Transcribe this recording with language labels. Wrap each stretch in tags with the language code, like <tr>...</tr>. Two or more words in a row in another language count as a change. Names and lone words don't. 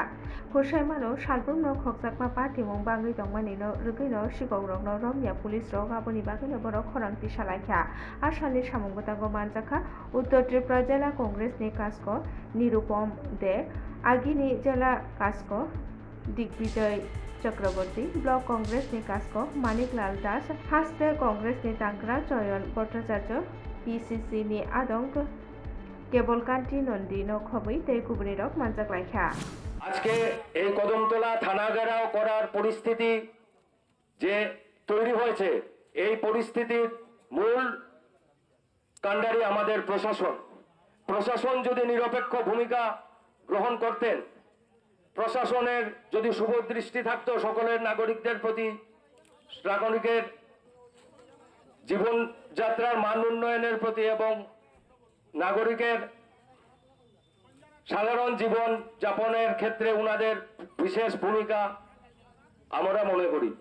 <trp>हुसाइमानो सालबुनो खगजाकमा पार्टीमुं बांगै तंगमानिनो रुगैनो सिगावरंनो रमिया पुलिस रग आबोनि बागैनो बर' खरांथि सालाख्या आसामनि सामुंगोतांगो मानजाखा उत्तर त्रिपुरा जिला कंग्रेसनि कास्को निरुपम दे आगिनि जिला कास्को दिग्विजय चक्रवर्ती ब्लक कंग्रेसनि कास्को मानिकलाल दास हास्टे कंग्रेसनि तांग्रा चयन भट्टाचार्य PCC नि आदंग केबलकान्ति नंदी नखबै तै गुबुनिरक मानजाकलाख्या</trp> <bn>আজকে এই কদমতলা থানা ঘেরাও করার পরিস্থিতি যে তৈরি হয়েছে, এই পরিস্থিতির মূল কাণ্ডারি আমাদের প্রশাসন। প্রশাসন যদি নিরপেক্ষ ভূমিকা গ্রহণ করতেন, প্রশাসনের যদি শুভদৃষ্টি থাকতো সকলের নাগরিকদের প্রতি, নাগরিকের জীবনযাত্রার মান উন্নয়নের প্রতি এবং নাগরিকের সাধারণ জীবন যাপনের ক্ষেত্রে উনাদের বিশেষ ভূমিকা আমরা মনে করি।</bn>